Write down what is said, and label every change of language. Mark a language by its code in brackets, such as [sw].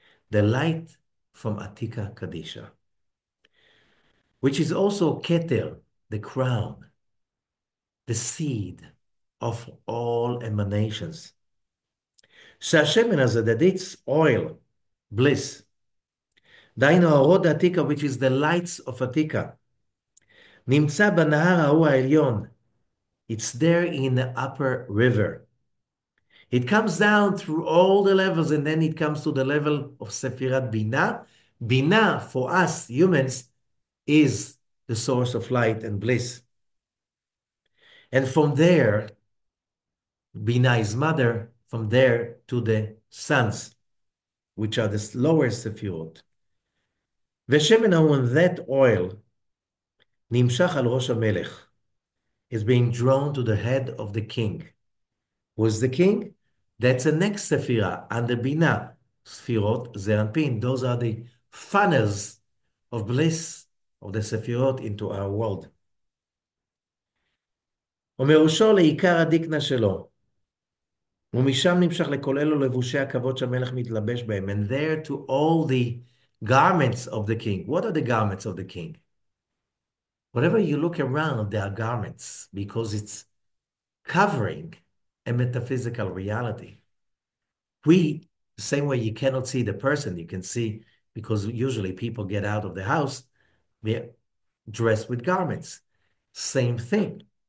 [en] The light from Atika Kadisha, which is also Keter, the crown, the seed of all emanations. [he] שהשמן הזה, [en] that it's oil, bliss. [he] דהיינו האורות עתיקה, [en] which is the lights of עתיקה, [he] נמצא בנהר ההוא העליון. [en] It's there in the upper river. It comes down through all the levels, and then it comes to the level of Sefirat Binah. Binah, for us humans, is the source of light and bliss. And from there, Binah is mother, from there to the sons, which are the lower Sefirot. [he] ושמן ההוא, [en] that oil, [he] נמשך על ראש המלך, [en] is being drawn to the head of the king. Who's the king? That's the next Sephirah, under Binah. Sfirot, Zeranpin, those are the funnels of bliss of the Sephirot into our world. [he] ומראשו לעיקר הדיקנה שלו. ומשם נמשך לכל אלו לבושי הכבוד שהמלך מתלבש בהם. [en] And there to all the garments of the king. What are the garments of the king? Whenever you look around, there are garments because it's covering a metaphysical reality. The same way you cannot see the person, you can see, because usually people get out of the house, they're dressed with garments. Same thing.